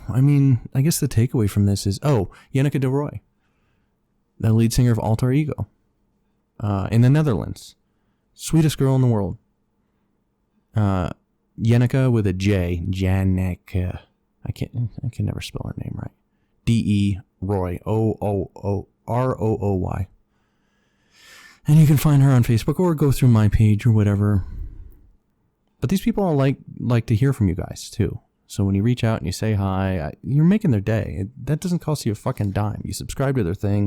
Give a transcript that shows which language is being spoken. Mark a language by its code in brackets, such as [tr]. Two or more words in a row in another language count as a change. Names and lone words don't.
[en] I mean, I guess the takeaway from this is, Janneke de Roy, the lead singer of Alter Ego, in the Netherlands. Sweetest girl in the world. Janneke with a J. Janneke. I can never spell her name right. D-E Roy. O-O-O-R-O-O-Y. And you can find her on Facebook or go through my page or whatever. But these people all like to hear from you guys too. So when you reach out and you say hi, you're making their day. That doesn't cost you a fucking dime. You subscribe to their thing.